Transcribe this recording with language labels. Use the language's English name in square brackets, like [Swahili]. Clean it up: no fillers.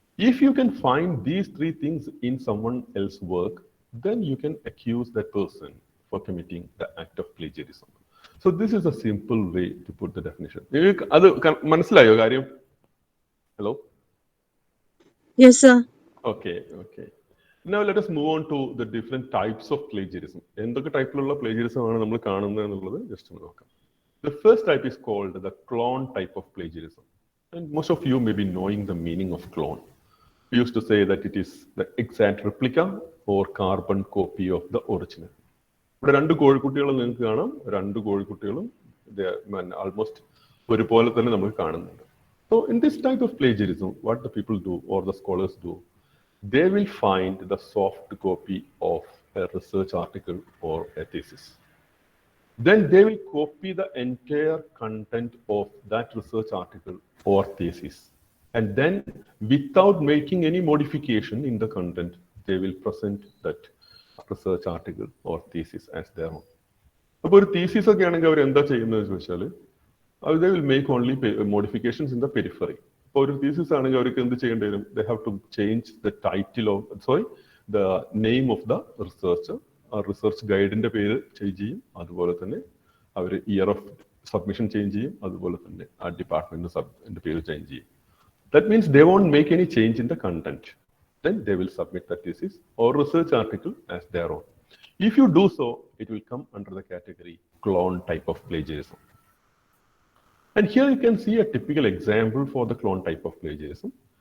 [English] If you can find these 3 things in someone else's work, then you can accuse that person for committing the act of plagiarism. So this is a simple way to put the definition. [Malayalam] മനസ്സിലായോ കാര്യം? [English] Hello? Yes, sir. Okay. Now let us move on to the different types of plagiarism. [Malayalam] എന്തൊക്കെ ടൈപ്പിലുള്ള plagiarism ആണ് നമ്മൾ കാണുന്നത് എന്നുള്ളത് just ഒന്ന് നോക്കാം. [English] The first type is called the clone type of plagiarism. And most of you may be knowing the meaning of clone. We used to say that it is the exact replica or carbon copy of the original. [Malayalam] ഇവിടെ 2 കോഴിക്കുട്ടികൾ നിങ്ങൾക്ക് കാണാം. 2 കോഴിക്കുട്ടികളും almost ഒരുപോലെ തന്നെ നമുക്ക് കാണുന്നുണ്ട്. [English] So in this type of plagiarism, what the people do or the scholars do, they will find the soft copy of a research article or a thesis. Then they will copy the entire content of that research article or thesis. And then without making any modification in the content, they will present that research article or thesis as their own. [Malayalam] അപ്പോൾ ഒരു thesis ഒക്കെ ആണെങ്കിൽ അവർ എന്താ ചെയ്യുന്നത് ചോദിച്ചാൽ [English] they will make only modifications in the periphery. [Malayalam] ഇപ്പോൾ ഒരു thesis ആണെങ്കിൽ അവർക്ക് എന്ത് ചെയ്യേണ്ടി വരും? [English] They have to change the title of, the name of the researcher. [Malayalam] ആ റിസർച്ച് ഗൈഡിന്റെ പേര് ചേഞ്ച് ചെയ്യും, അതുപോലെ തന്നെ അവർ ഇയർ ഓഫ് സബ്മിഷൻ ചേഞ്ച് ചെയ്യും, അതുപോലെ തന്നെ ആ ഡിപ്പാർട്ട്മെന്റിന്റെ പേര് ചേഞ്ച് ചെയ്യും. [English] That means they won't make any change in the content. Then they will submit the thesis or research article as their own. If you do so, it will come under the category clone type of plagiarism. And here you can see a typical example for the clone type of plagiarism.